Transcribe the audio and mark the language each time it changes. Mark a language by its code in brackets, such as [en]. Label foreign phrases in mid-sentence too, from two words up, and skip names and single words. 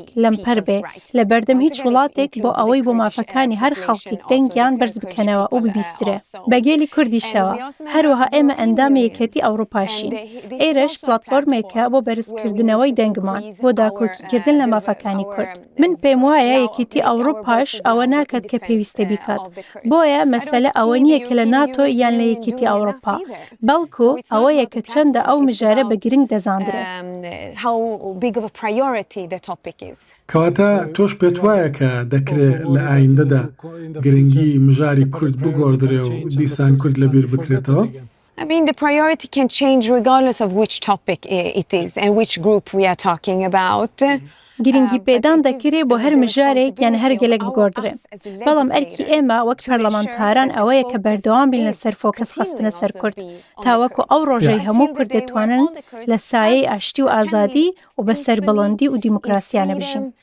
[ckb] لەمپەر بێ لە بەردەم هیچ وڵاتێک بۆ ئەوەی بۆ مافەکانی هەر خەڵکی دەنگیان بەرز بکەنەوە و ببیسترێ بەگێلی کوردیشەوە هەروەها ئێمە ئەندامی یەکێتی ئەوروپاشین ئێرەش پلاتفۆرمێکە بۆ بەرزکردنەوەی دەنگمان بۆ داکۆکیکردن لە مافەکانی کورد من پێم وایە یەکێتی ئەوروپاش ئەوە ناکات کە پێویستە بیکات بۆیە مەسەلە ئەوە نییە کە لە ناتۆ یان لە یەکێتی ئەوروپا بەڵکو ئەوەیە کە چەندە ئەو مژارە بە گرنگ دەزاندرێت کەواتە تۆش پێت وایە کە دەکرێت لە ئایندەدا گرنگی مژاری کورد بگۆڕدرێ و دیسان کورد لەبیر بکرێتەوە [en] I mean, the priority can change regardless of which topic it is and which group we are talking about. [ckb] گرنگی پێدان دەکرێت بۆ هەر مژارێک یان هەر گەلێک بگۆڕدرێ بەڵام ئەرکی ئێمە وەک پەرلەمانتاران ئەوەیە کە بەردەوام بین لەسەر فۆکەس خستنە سەر کورد تاوەکو ئەو ڕۆژەی هەموو کورد دەتوانن لە سایەی ئاشتی و ئازادی و بە سەربەڵندی و دیموکراسیانە بژین